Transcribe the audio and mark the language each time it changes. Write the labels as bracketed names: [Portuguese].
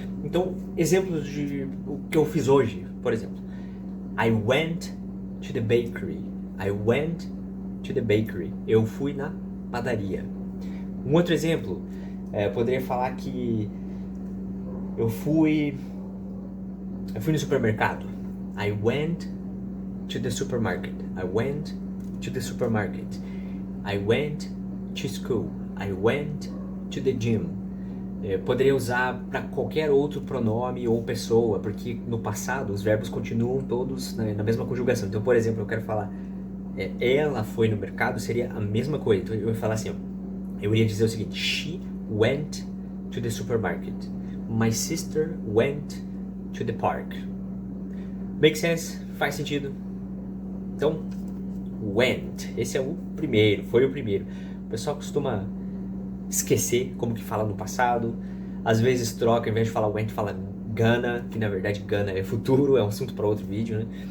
[Portuguese] Então, exemplos de o que eu fiz hoje, por exemplo. [English] I went to the bakery. I went to the bakery. [Portuguese] Eu fui na padaria. Um outro exemplo, eu poderia falar que eu fui no supermercado. [English] I went to the supermarket. I went to the supermarket. I went to school. I went to the gym. [Portuguese] Poderia usar para qualquer outro pronome ou pessoa, porque no passado os verbos continuam todos na mesma conjugação. Então, por exemplo, eu quero falar ela foi no mercado, seria a mesma coisa. Então eu ia falar assim, eu iria dizer o seguinte: [English] She went to the supermarket. My sister went to the park. Make sense? [Portuguese] Faz sentido? Então, went, esse é o primeiro, foi o primeiro. O pessoal costuma esquecer como que fala no passado, às vezes troca, ao invés de falar went, fala gonna, que na verdade gonna é futuro, é um assunto para outro vídeo, né?